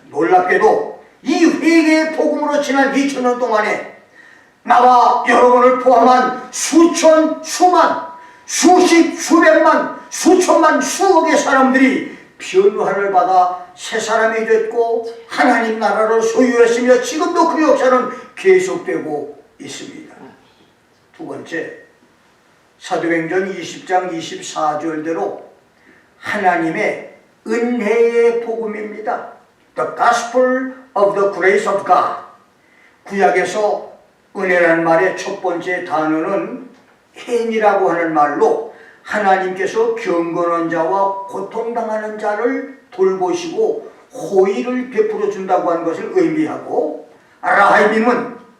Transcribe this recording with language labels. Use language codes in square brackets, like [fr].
[ko] 놀랍게도 이 회개의 복음으로 지난 2000년 동안에 나와 여러분을 포함한 수천, 수만, 수십, 수백만, 수천만, 수억의 사람들이 변화를 받아 새 사람이 됐고 하나님 나라를 소유했으며 지금도 그 역사는 계속되고 있습니다. 두 번째, 사도행전 20장 24절대로 하나님의 은혜의 복음입니다. [en] The Gospel of the Grace of God. [ko] 구약에서 은혜라는 말의 첫 번째 단어는 행이라고 하는 말로 하나님께서 경건한 자와 고통당하는 자를 돌보시고 호의를 베풀어 준다고 하는 것을 의미하고, 라하임은